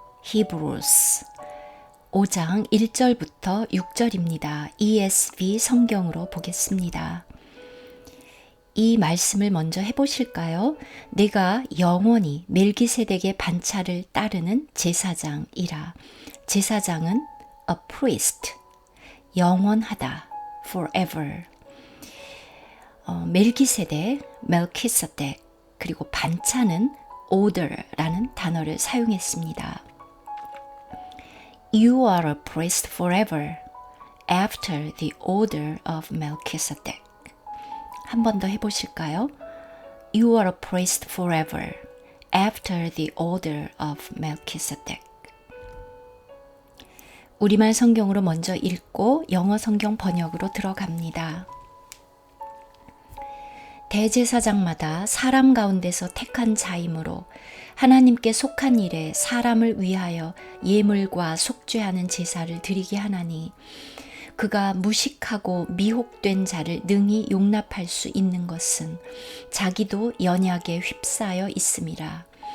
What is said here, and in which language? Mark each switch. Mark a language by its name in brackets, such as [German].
[Korean] Hebrews 5장 1절부터 6절입니다. ESV 성경으로 보겠습니다. 이 말씀을 먼저 해보실까요? 내가 영원히 멜기세덱의 반차를 따르는 제사장이라. 제사장은 [English] a priest, [Korean] 영원하다, forever. 멜기세덱, 멜키세덱, 그리고 반차는 order라는 단어를 사용했습니다. [English] You are a priest forever, after the order of Melchizedek. [Korean] 한 번 더 해보실까요? [English] You are a priest forever, after the order of Melchizedek. [Korean] 우리말 성경으로 먼저 읽고 영어 성경 번역으로 들어갑니다. 대제사장마다 사람 가운데서 택한 자이므로 하나님께 속한 일에 사람을 위하여 예물과 속죄하는 제사를 드리게 하나니 그가 무식하고 미혹된 자를 능히 용납할 수 있는 것은 자기도 연약에 휩싸여 있음이라.